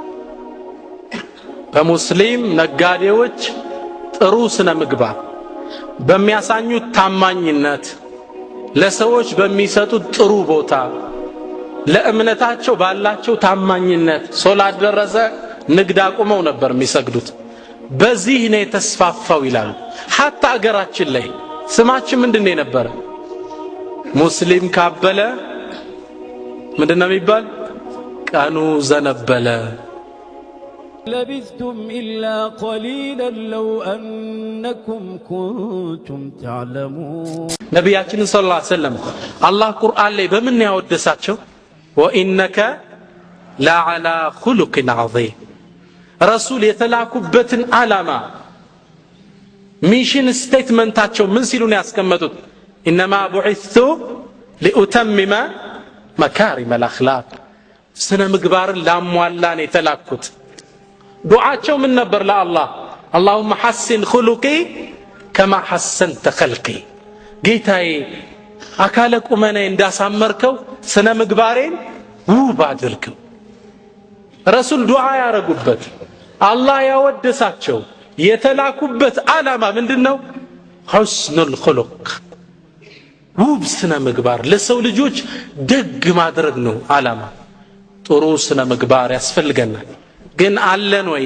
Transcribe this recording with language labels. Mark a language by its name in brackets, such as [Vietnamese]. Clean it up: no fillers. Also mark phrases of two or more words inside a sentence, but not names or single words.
[Amharic] በሙስሊም ነጋዴዎች ጥሩ ስነ ምግባር በሚያሳኙት ታማኝነት፣ ለሰዎች በሚሰጡት ጥሩ ቦታ፣ ለእምነታቸው ባላቸው ታማኝነት ሶላት ደረሰ ንግድ አቁመው ነበር የሚሰግዱት። በዚህ ነው የተስፋፋው ይላሉ። ሐታ አገራችን ላይ ስማችን ምንድነው የነበረ? ሙስሊም ካበለ ምንድነው የሚባል? ቀኑ ዘነበለ። [Arabic] لبثتم إلا قليلا لو أنكم كنتم تعلمون. [Amharic] ነብያችን [Arabic] صلى الله عليه وسلم [Amharic] አላህ ቁርአን ላይ በምን ያወደሳቸው? [Arabic] وإنك لعلى خلق عظيم። [Amharic] ረሱል የተላኩበትን ዓላማ [English] mission statement [Amharic] ምን ሲሉ ነው ያስቀመጡት? [Arabic] إنما بعثت لأتمم مكارم الأخلاق። [Amharic] ስነ ምግባርን ላሟላን የተላኩት። ዱዓቸው ምን ነበር ለአላህ? [Arabic] اللهم حسن خلقي كما حسنت خلقي። [Amharic] ጌታዬ አካለ ቁመናዬ እንዳሳመርከው ስነ ምግባሬን ውብ አድርገው። ረሱል ዱዓ ያረጉበት አላህ ያወደሳቸው የተላኩበት ዓላማ ምንድነው? [Arabic] حسن الخلق [Amharic] ውብ ስነ ምግባር፣ ለሰው ልጆች ደግ ማድረግ ነው ዓላማ። ጥሩ ስነ ምግባር ያስፈልገናል። ግን አለን ወይ?